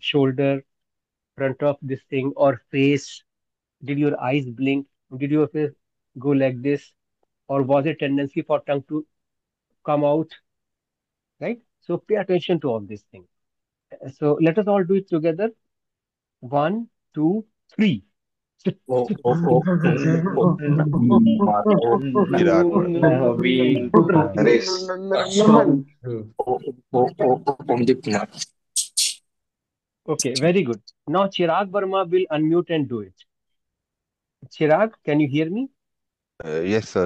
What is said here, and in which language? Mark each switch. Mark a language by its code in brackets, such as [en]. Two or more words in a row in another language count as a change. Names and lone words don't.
[en] Shoulder, front of this thing, or face? Did your eyes blink? Did your face go like this? Or was it tendency for tongue to come out? Right? So pay attention to all these things. So let us all do it together. One, two, three. O o o o Mar o Chirag. Naveen Naresh. Naman True. Omdeep Kumar. Okay, very good. Now Chirag Verma will unmute and do it. Chirag, can you hear me? Yes, sir.